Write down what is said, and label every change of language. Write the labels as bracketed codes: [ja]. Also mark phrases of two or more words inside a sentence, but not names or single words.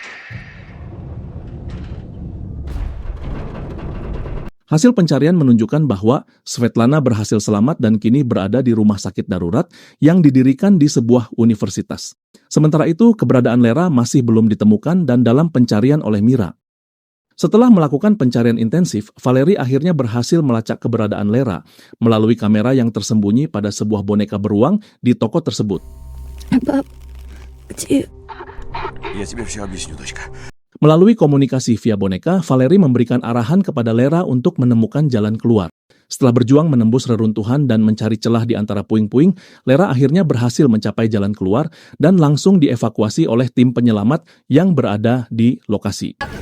[id] Hasil pencarian menunjukkan bahwa Svetlana berhasil selamat dan kini berada di rumah sakit darurat yang didirikan di sebuah universitas. Sementara itu, keberadaan Lera masih belum ditemukan dan dalam pencarian oleh Mira. Setelah melakukan pencarian intensif, Valerie akhirnya berhasil melacak keberadaan Lera melalui kamera yang tersembunyi pada sebuah boneka beruang di toko tersebut. [ru] Пап, где? Я тебе все объясню, дочка. [id] Melalui komunikasi via boneka, Valerie memberikan arahan kepada Lera untuk menemukan jalan keluar. Setelah berjuang menembus reruntuhan dan mencari celah di antara puing-puing, Lera akhirnya berhasil mencapai jalan keluar dan langsung dievakuasi oleh tim penyelamat yang berada di lokasi.